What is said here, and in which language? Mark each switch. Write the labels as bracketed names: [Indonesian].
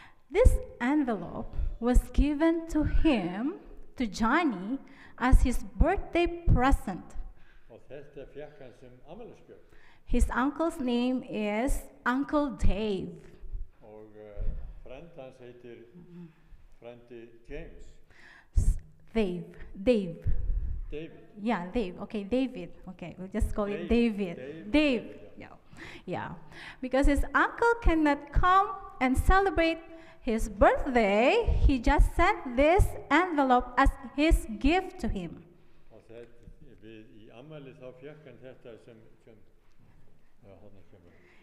[English] This envelope was given to him, to Johnny, as his birthday present. [Icelandic] Og þetta fékk hann sem ammælisgjöf. [English] His uncle's name is Uncle Dave. [Icelandic] Og frend hans heitir frendi James. [English] Dave. David. Yeah, Dave. Okay, David. Okay, we'll just call it Dave. David. Dave. Yeah. Yeah. Because his uncle cannot come and celebrate his birthday, he just sent this envelope as his gift to him. [Icelandic] Og í ammæli þá fékk hann þetta sem já, hann kemur.